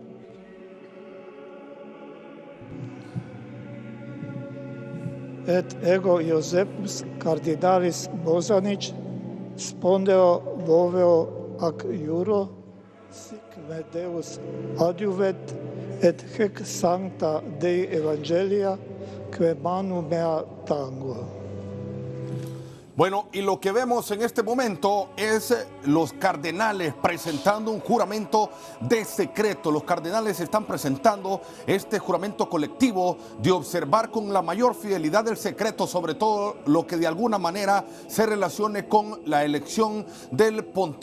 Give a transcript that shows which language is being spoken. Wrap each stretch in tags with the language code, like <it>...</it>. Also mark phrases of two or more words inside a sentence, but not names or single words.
<la>Et ego Iosepus cardinalis Bosanic, spondeo voveo ac iuro, sic me Deus adiuvet, et hac sancta Dei Evangelia, quae manu mea tango.</la> <es>Bueno, y lo que vemos en este momento es los cardenales presentando un juramento de secreto. Los cardenales están presentando este juramento colectivo de observar con la mayor fidelidad el secreto, sobre todo lo que de alguna manera se relacione con la elección del pontífice.</es>